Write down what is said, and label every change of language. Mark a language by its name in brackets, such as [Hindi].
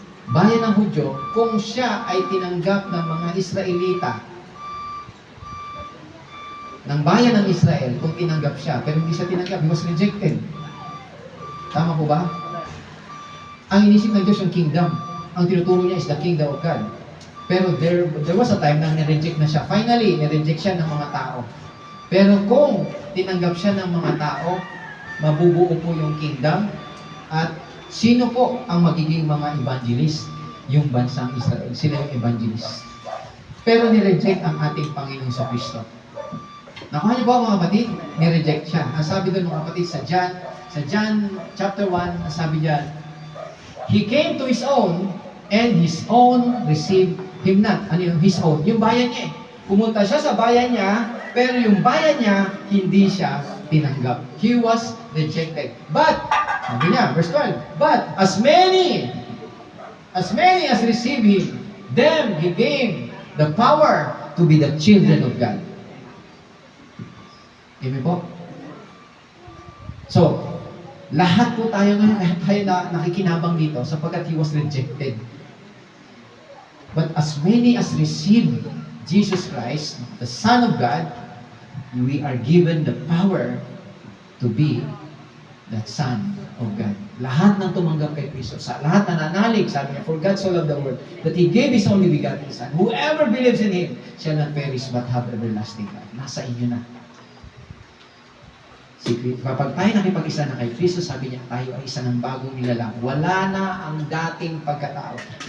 [Filipino] Bayan ng Hudyo, kung siya ay tinanggap ng mga Israelita, ng bayan ng Israel, kung tinanggap siya, pero hindi siya tinanggap, [English] he was rejected. [Filipino] Tama po ba? Ang inisip ng Diyos yung kingdom. Ang tinuturo niya [English] is the kingdom of God. [Filipino] Pero [English] there was a time [Filipino] na nireject na siya. Finally, nireject siya ng mga tao. Pero kung tinanggap siya ng mga tao, mabubuo po yung kingdom. At sino po ang magiging mga evangelist? Yung bansang Israel. Sila yung evangelist. Pero nireject ang ating Panginoon sa Kristo. Nakuha niyo po mga kapatid? Nireject siya. Ang sabi doon mga kapatid sa John chapter 1, ang sabi diyan, [English] He came to His own, and His own received Him not. [Filipino] Ano yung His own? Yung bayan niya eh. Pumunta siya sa bayan niya, pero yung bayan niya, hindi siya tinanggap. [English] He was rejected. But, [Filipino] sabi niya, [English] verse 12, But as many as received Him, them He gave the power to be the children of God. [Filipino] Amen po? So, lahat po tayo ngayon, kaya tayo nakikinabang dito sapagkat [English] He was rejected. But as many as received Jesus Christ, the Son of God, we are given the power to be the Son of God. [Filipino] Lahat ng tumanggap kay Kristo, sa lahat na nanalig, sabi niya, [English] For God so loved the world, that He gave His only begotten Son. Whoever believes in Him shall not perish but have everlasting life. [Filipino] Nasa inyo na. Kapag tayo nakipag-isa na kay Kristo, sabi niya, tayo ay isa ng bagong nilalang. Wala na ang dating pagkatao.